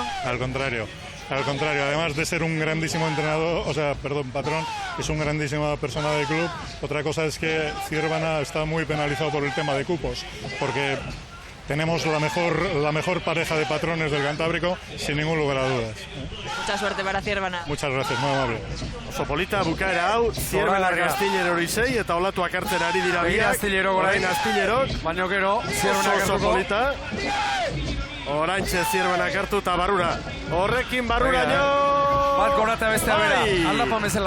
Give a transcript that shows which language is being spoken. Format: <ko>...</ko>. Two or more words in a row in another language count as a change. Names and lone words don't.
<es>Al contrario, además de ser un grandísimo entrenador, patrón, es una grandísima persona del club. Otra cosa es que Zierbena está muy penalizado por el tema de cupos, porque tenemos la mejor pareja de patrones del Cantábrico, sin ningún lugar a dudas. Mucha suerte para Zierbena. Muchas gracias, muy amable.</es> <eu>Oso polita bukaera hau, Zierbena Astillero hori sei, eta olatuak hartzen ari dira biak. Orain Astillerok. Baina gero, Zierbena oso gertuko. polita. Oraintxe Zierbena hartu eta barrura. Horrekin barrura jo! Bat gorata bestea bera, aldapa bezala.</eu>